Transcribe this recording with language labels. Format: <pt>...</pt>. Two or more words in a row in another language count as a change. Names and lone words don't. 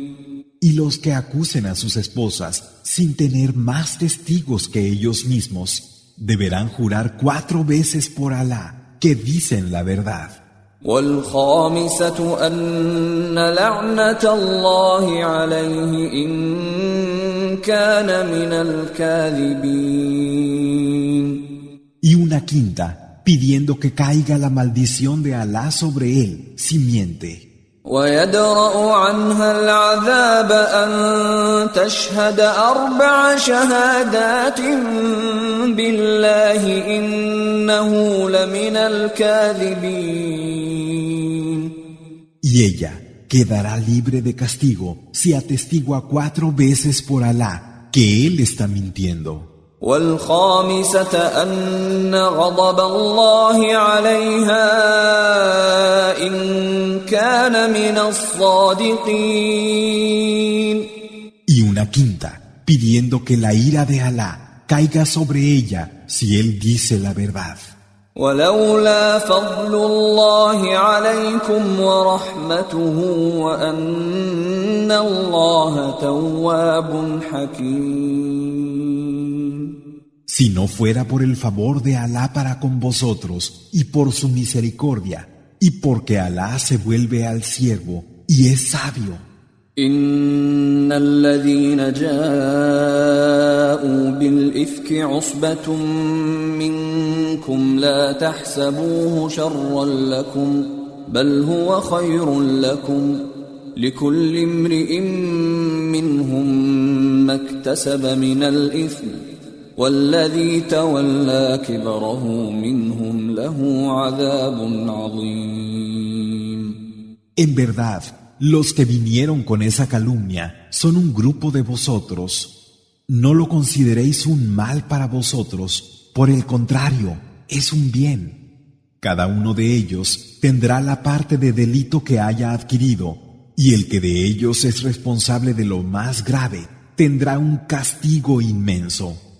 <es>Y los que acusen a sus esposas sin tener más testigos que ellos mismos, deberán jurar 4 veces por Alá que dicen la verdad.</es> <ar>والخامسة أن لعنة الله عليه إن كان من الكاذبين.</ar> <es>Y una quinta, pidiendo que caiga la maldición de Alá sobre él, si miente.</es> <ar>ويدرأ عنها العذاب أن تشهد 4 شهادات بالله إنه لمن الكاذبين.</ar> <es>Y ella quedará libre de castigo si atestigua 4 veces por Alá que él está mintiendo.</es> <ar>والخامسة أن غضب الله عليها إن كان من الصادقين.</ar> <es>Y una quinta, pidiendo que la ira de Alá caiga sobre ella si él dice la verdad.</es> <ar>ولولا فضل الله عليكم ورحمته وأن الله تواب حكيم.</ar> <es>Si no fuera por el favor de Alá para con vosotros y por su misericordia, y porque Alá se vuelve al siervo y es sabio.</es> <ar>إن الذين جاءوا بالإفك عصبة منكم لا تحسبوه شرا لكم بل هو خير لكم لكل امرئ منهم ما اكتسب من الإثم والذي تولى كبره منهم له عذاب عظيم.</ar> <es>En verdad, los que vinieron con esa calumnia son un grupo de vosotros. No lo consideréis un mal para vosotros, por el contrario, es un bien. Cada uno de ellos tendrá la parte de delito que haya adquirido, y el que de ellos es responsable de lo más grave tendrá un castigo inmenso.</es>